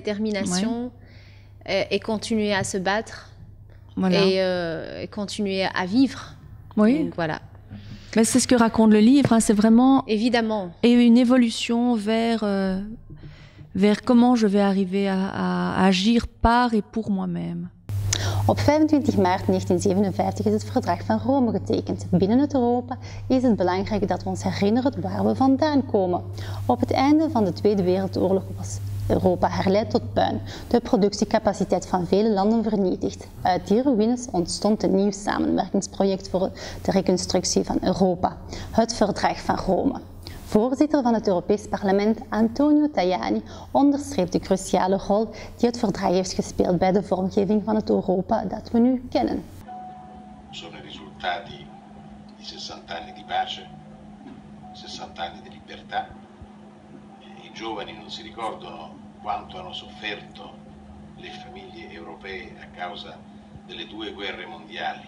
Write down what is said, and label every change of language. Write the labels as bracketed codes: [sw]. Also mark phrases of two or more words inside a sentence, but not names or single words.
[fr] Et continuer à se battre et continuer à vivre. Oui. Donc, voilà. Mais c'est ce que raconte le livre, hein, c'est vraiment évidemment une évolution vers comment je vais arriver à agir par et pour moi-même. [nl] Op 25 maart 1957 is het Verdrag van Rome getekend. Binnen het Europa is het belangrijk dat we ons herinneren waar we vandaan komen. Op het einde van de Tweede Wereldoorlog was Europa herleid tot puin, de productiecapaciteit van vele landen vernietigd. Uit die ruïnes ontstond een nieuw samenwerkingsproject voor de reconstructie van Europa, het Verdrag van Rome. Voorzitter van het Europees Parlement, Antonio Tajani, onderstreept de cruciale rol die het verdrag heeft gespeeld bij de vormgeving van het Europa dat we nu kennen. [it] Sono i risultati di 60 anni di pace, 60 anni di libertà. I giovani non si ricordano quanto hanno sofferto le famiglie europee a causa delle 2 guerre mondiali.